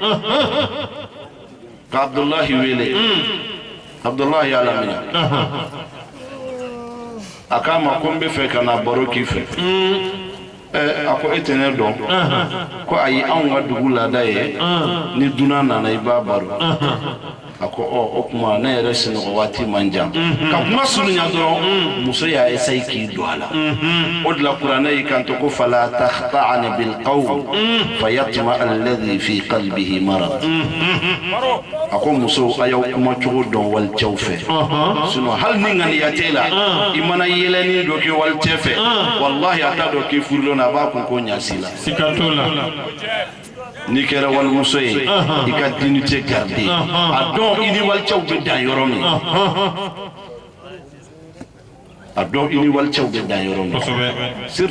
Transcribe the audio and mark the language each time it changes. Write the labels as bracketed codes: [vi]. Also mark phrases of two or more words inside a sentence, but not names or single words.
[bm] ka Abdullahi wele Abdullahi y'a laminɛ a k'a ma ko n bɛ fɛ ka na baro k'i fɛ a ko e tɛ ne dɔn ko ayi anw ka dugu laada ye ni dunan nana i b'a baro a ko o kuma ne yɛrɛ sinɔgɔ waati man jan ka kuma surunya dɔrɔn muso y'a essaye k'i don a la o de la kuranɛ y'i kanto ko [ar] فلا تخضعن بالقول فيطمع الذي في قلبه مرض [bm] a ko muso a y'aw kuma cogo dɔn walicɛw fɛ sinon hali ni ŋaniya t'e la i mana yɛlɛni dɔ kɛ walicɛ fɛ wallahi a t'a dɔn k'i furulen a b'a kun ko ɲasi la sika t'o la n'i kɛra walimuso ye i ka [fr] dignité garder [bm] a dɔn i ni walicɛw bɛ dan yɔrɔ min a dɔw i ni walicɛw bɛ dan yɔrɔ min surtout